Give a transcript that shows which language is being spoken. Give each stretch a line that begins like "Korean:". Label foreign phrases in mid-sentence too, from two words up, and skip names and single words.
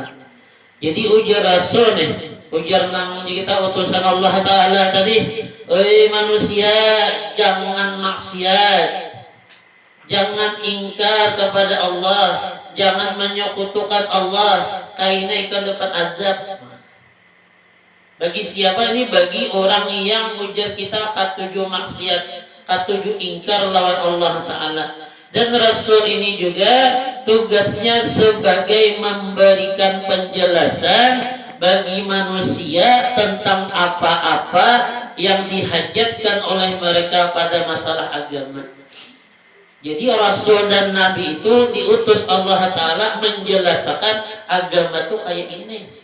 Banjar: Jadi ujar Rasul nih, ujar nang kita utusan Allah Ta'ala tadi, manusia jangan maksiat, jangan ingkar kepada Allah, jangan menyekutukan Allah, kaina ikan dapat azab.
Indonesian: Bagi siapa ini?
Banjar: Bagi orang yang ujar kita katuju maksiat, katuju ingkar lawan Allah Ta'ala.
Indonesian: Dan Rasul ini juga tugasnya sebagai memberikan penjelasan bagi manusia tentang apa-apa yang dihajatkan oleh mereka pada masalah agama. Jadi Rasul dan Nabi itu diutus Allah Ta'ala menjelaskan agama itu kayak ini.